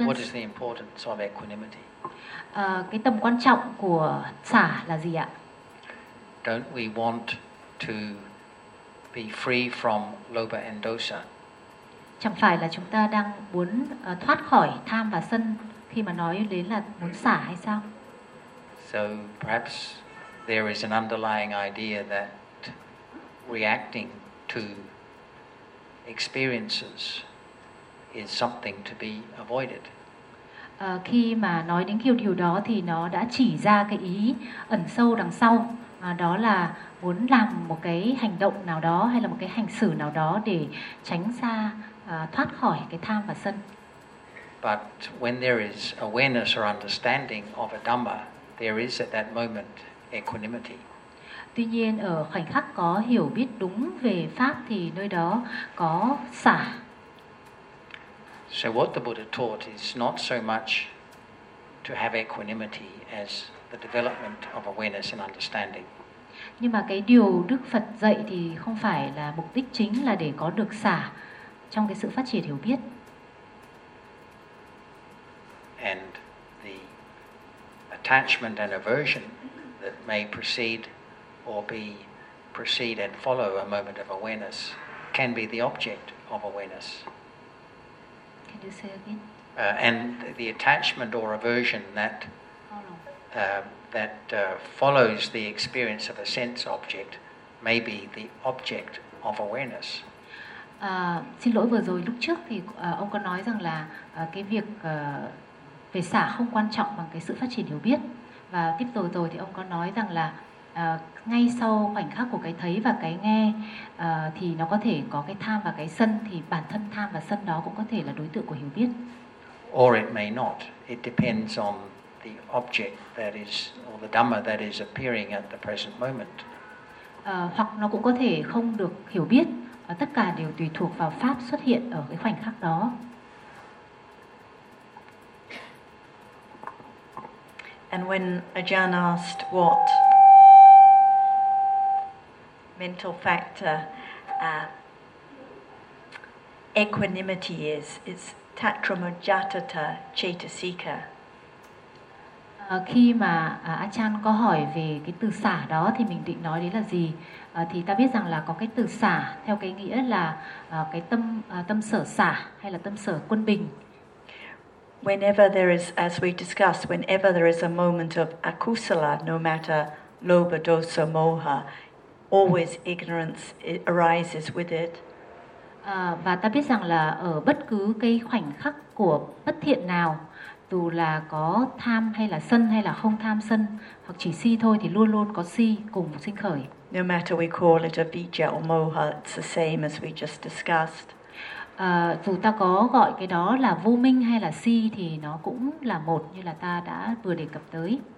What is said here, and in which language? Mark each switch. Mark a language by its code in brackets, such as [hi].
[en] What is the importance of equanimity? [vi] Cái tầm quan trọng của xả là gì ạ? [en] Don't we want to be free from lobha and dosa? [vi] Chẳng phải là chúng ta đang muốn thoát khỏi tham và sân khi mà nói đến là muốn xả hay sao? [en] So perhaps there is an underlying idea that reacting to experiences is something to be avoided. [vi] Khi mà nói đến điều đó thì nó đã chỉ ra cái ý ẩn sâu đằng sau, đó là muốn làm một cái hành động nào đó hay là một cái hành xử nào đó để tránh xa, thoát khỏi cái tham và sân. [en] But when there is awareness or understanding of a Dhamma, there is at that moment equanimity. [vi] Tuy nhiên ở khoảnh khắc có hiểu biết đúng về pháp thì nơi đó có xả. [en] So what the Buddha taught is not so much to have equanimity as the development of awareness and understanding. [vi] Nhưng mà cái điều Đức Phật dạy thì không phải là mục đích chính là để có được xả trong cái sự phát triển hiểu biết. [en] And the attachment and aversion that may precede or be precede and follow a moment of awareness can be the object of awareness. Can you say again? And the attachment or aversion that that follows the experience of a sense object may be the object of awareness. [vi] Xin lỗi, vừa rồi lúc trước thì ông có nói rằng là cái việc về xả không quan trọng bằng cái sự phát triển hiểu biết. Và tiếp tục rồi thì ông có nói rằng là ngay sau khoảnh khắc của cái thấy và cái nghe thì nó có thể có cái tham và cái sân, thì bản thân tham và sân đó cũng có thể là đối tượng của hiểu biết. [en] Or it may not. It depends on the object that is, or the Dhamma that is appearing at the present moment. [vi] Hoặc nó cũng có thể không được hiểu biết. Tất cả đều tùy thuộc vào pháp xuất hiện ở cái khoảnh khắc đó. [en] And when Ajahn asked what mental factor equanimity is, it's tatramajatata chetasika. [vi] Khi mà Ajahn có hỏi về cái từ xả đó thì mình định nói đến là gì? Thì ta biết rằng là có cái từ xả theo cái nghĩa là cái tâm tâm sở xả hay là tâm sở quân bình. [en] Whenever there is, as we discussed, whenever there is a moment of akusala, no matter lobha, dosa, moha, always ignorance arises with it. [vi] Và ta biết rằng là ở bất cứ cái khoảnh khắc của bất thiện nào, dù là có tham hay là sân hay là không tham sân, hoặc chỉ si thôi, thì luôn luôn có si cùng sinh khởi. [en] No matter we call it avijja or moha, it's the same as we just discussed. [vi] Dù ta có gọi cái đó là vô minh hay là si thì nó cũng là một, như là ta đã vừa đề cập tới.